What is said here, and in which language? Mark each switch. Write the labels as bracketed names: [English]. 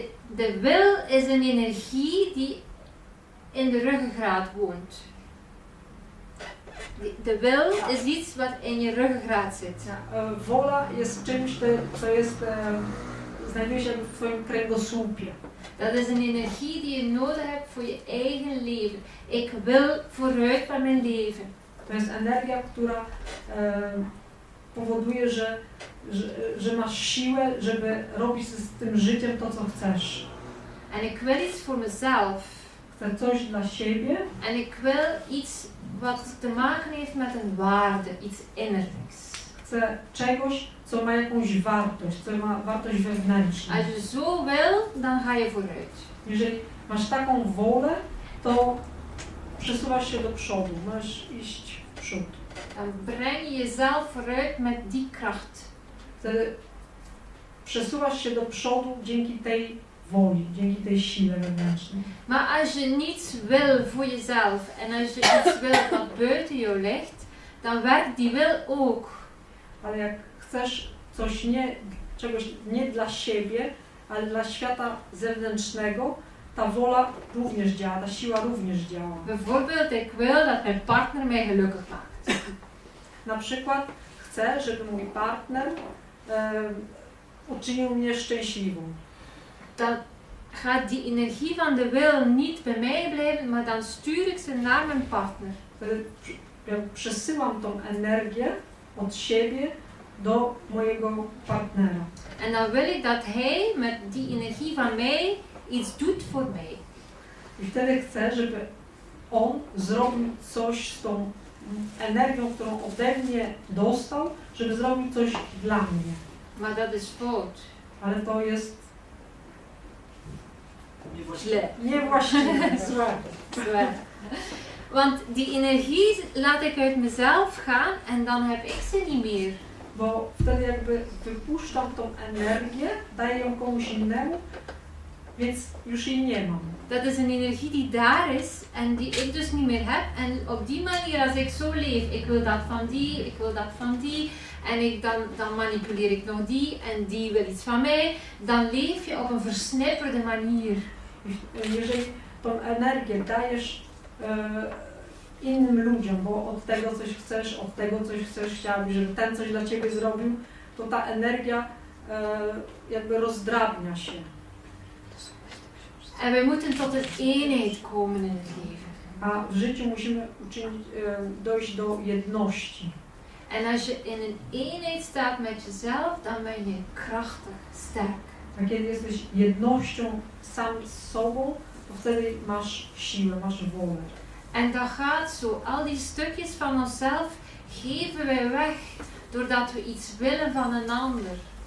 [Dutch] De wil is een energie die in de ruggengraat woont. De wil is iets wat in je ruggengraat zit. [Polish] Wola jest czymś, co jest, znajduje się w twoim kręgosłupie. [Dutch] Dat is een energie die je nodig hebt voor je eigen leven. Ik wil vooruit met mijn leven. [Polish] To jest energia, która powoduje, że masz siłę, żeby robić z tym życiem to, co chcesz. [Dutch] En ik wil iets voor mezelf. [Polish] Chcę coś dla siebie [Dutch] En ik wil iets wat te maken heeft met een waarde, iets innerlijks. [Polish] chcę czegoś, co ma jakąś wartość, co ma wartość wewnętrzną. [Dutch] Als je zo wil, dan ga je vooruit. [Polish] Jeżeli masz taką wolę, to przesuwasz się do przodu, możesz iść w przód. [Dutch] Dan breng je jezelf vooruit met die kracht. [Polish] Wtedy przesuwasz się do przodu dzięki tej woli, dzięki tej sile wewnętrznej. [Dutch] Maar als je niets wil voor jezelf en als je iets wil wat buiten jou ligt, dan werkt die wil ook. [Polish] Ale jak chcesz czegoś nie dla siebie, ale dla świata zewnętrznego, ta wola również działa, ta siła również działa. [Dutch] Bijvoorbeeld, ik wil dat mijn partner mij gelukkig maakt. [Polish] Na przykład chcę, żeby mój partner uczynił mnie szczęśliwą. [Dutch] Dan gaat die energie van de wil niet bij mij blijven, maar dan stuur ik ze naar mijn partner. [Polish] Wtedy ja przesyłam tą energię od siebie do mojego partnera. [Dutch] En dan wil ik dat hij met die energie van mij iets doet voor mij. [Polish] I wtedy chcę, żeby on zrobił coś z tą energią, którą ode mnie dostał, żeby zrobił coś dla mnie. [Dutch] Maar dat is fout. [Polish] Ale to jest Źle. niewłaściwe, złe. [Dutch] Zwaar. Want die energie laat ik uit mezelf gaan en dan heb ik ze niet meer. [Polish] Bo wtedy jakby wypuszczam tą energię, daję ją komuś innemu, więc już jej nie mam. [Dutch] Dat is een energie die daar is en die ik dus niet meer heb. En op die manier, als ik zo leef, ik wil dat van die, ik wil dat van die. En dan manipuleer ik nog die en die wil iets van mij. Dan leef je op een versnipperde manier. [Polish] Jeżeli tą energię dajesz innym ludziom, bo od tego coś chcesz, chciałabyś, żeby ten coś dla ciebie zrobił, to ta energia jakby rozdrabnia się. [Dutch] En we moeten tot een eenheid komen in het leven. [Polish] A w życiu musimy dojść do jedności. [Dutch] En als je in een eenheid staat met jezelf, dan ben je krachtig, sterk. [Polish] A kiedy jesteś jednością sam z sobą, to wtedy masz siłę, masz wolę. [Dutch] En dat gaat zo. Al die stukjes van onszelf geven wij weg doordat we iets willen van een ander.